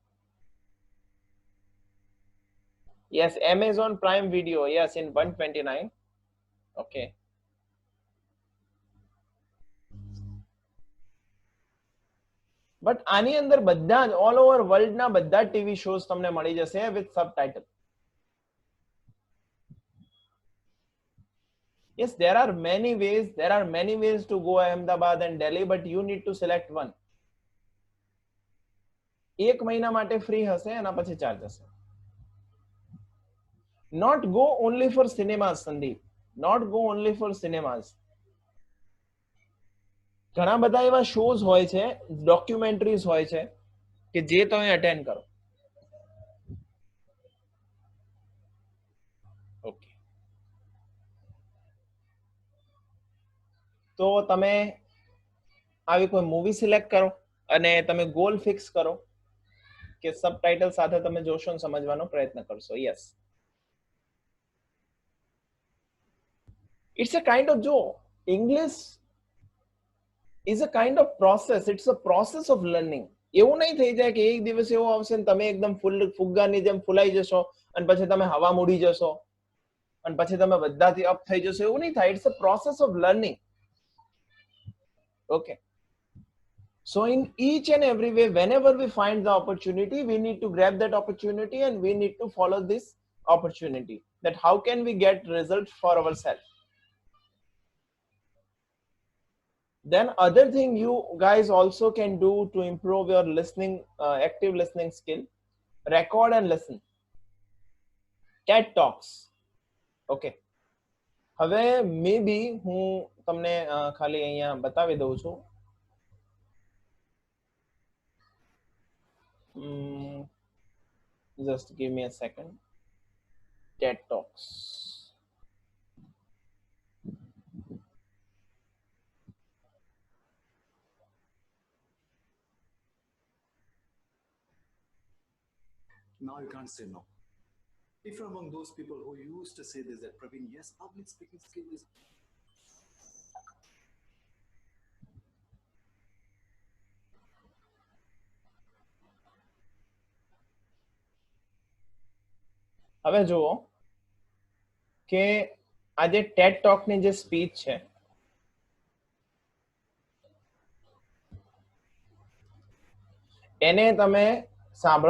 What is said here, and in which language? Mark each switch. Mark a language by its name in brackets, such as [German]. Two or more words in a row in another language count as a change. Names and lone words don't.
[Gujarati] યસ, [English] Amazon Prime Video, yes, in 129. okay, but [Gujarati] આની અંદર બધા જ [English] all over world [Gujarati] બધા ટીવી શોઝ તમને મળી જશે [English] with subtitle. Yes, there are many ways to go Ahmedabad and Delhi, but you need to select one. [Gujarati] 1 મહિના માટે ફ્રી હશે, એના પછી ચાર્જ હશે. [English] Not go only for cinemas, Sandeep. Not go only for cinemas. [Gujarati] ઘણા બધા એવા શોઝ હોય છે, ડોક્યુમેન્ટરીઝ હોય છે કે જે તમે અટેન્ડ કરો. ઓકે, તો તમે આવી કોઈ [English] movie select [Gujarati] કરો અને તમે [English] goal fix [Gujarati] કરો કે સબટાઇટલ સાથે તમે જોશો અને સમજવાનો પ્રયત્ન કરશો. [English] yes, it's a kind of, જો ઇંગ્લિશ is a kind of process, it's a process of learning. [Gujarati] એવું નહીં થઈ જાય કે એક દિવસ એવો આવશે ને તમે એકદમ ફુગ્ગાની જેમ ફૂલાઈ જશો અને પછી તમે હવા મૂડી જશો અને પછી તમે બધાથી અપ થઈ જશો, એવું નહીં થાય. [English] it's a process of learning. ઓકે, so in each and every way, whenever we find the opportunity, we need to grab that opportunity and we need to follow this opportunity, that how can we get result for ourselves. Then other thing you guys also can do to improve your listening, active listening skill, record and listen TED Talks. [Gujarati] Okay, હવે maybe હું તમને ખાલી અહીંયા બતાવી દઉં છું. [English] Just give me a second. TED Talks. Now you can't say no. If you're among those people who used to say this, that Praveen, yes, public speaking skill is. [Gujarati] હવે જુઓ કે આ જે ટેડ ટોકની જે સ્પીચ છે એને તમે સાંભળો.